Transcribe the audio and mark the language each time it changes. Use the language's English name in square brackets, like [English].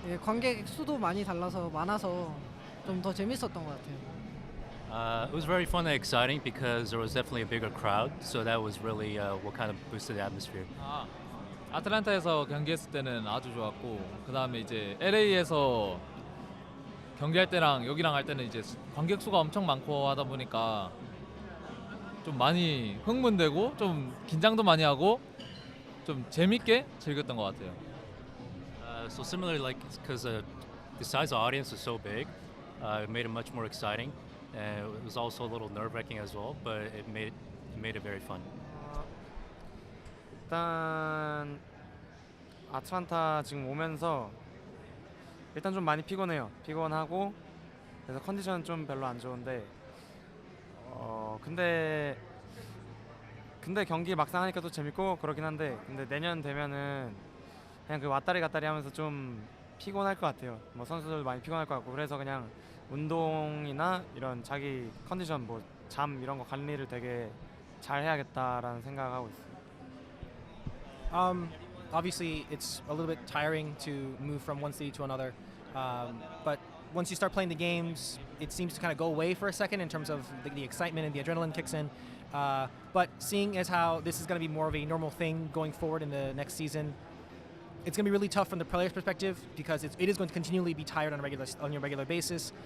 [Korean] 관객 수도 많아서 좀 더 재밌었던 것 같아요. [English] It was very fun and exciting because there was definitely a bigger crowd, so that was really what kind of boosted the atmosphere. [Korean] 아틀란타에서 경기했을 때는 아주 좋았고, 그 다음에 이제 LA에서 경기할 때랑 여기랑 할 때는 이제 관객 수가 엄청 많고 하다 보니까 좀 많이 흥분되고 좀 긴장도 많이 하고 좀 재밌게 즐겼던 것 같아요. [English] So similarly, because the size of the audience was so big, it made it much more exciting. And it was also a little nerve-wracking as well, but it made it very fun. [Korean] 일단 아틀란타 지금 오면서 일단 좀 많이 피곤해요. 피곤하고 그래서 컨디션은 좀 별로 안 좋은데 근데 경기 막상 하니까 또 재밌고 그러긴 한데 근데 내년 되면은 그냥 그 왔다리 갔다리 하면서 좀 피곤할 것 같아요. 선수들 많이 피곤할 것 같고 그래서 그냥 운동이나 이런 자기 컨디션 잠 이런 거 관리를 되게 잘 해야겠다라는 생각하고 있어요. [English] Obviously, it's a little bit tiring to move from one city to another, but once you start playing the games, it seems to kind of go away for a second in terms of the excitement and the adrenaline kicks in. But seeing as how this is going to be more of a normal thing going forward in the next season, it's going to be really tough from the player's perspective because it is going to continually be tired on your regular basis.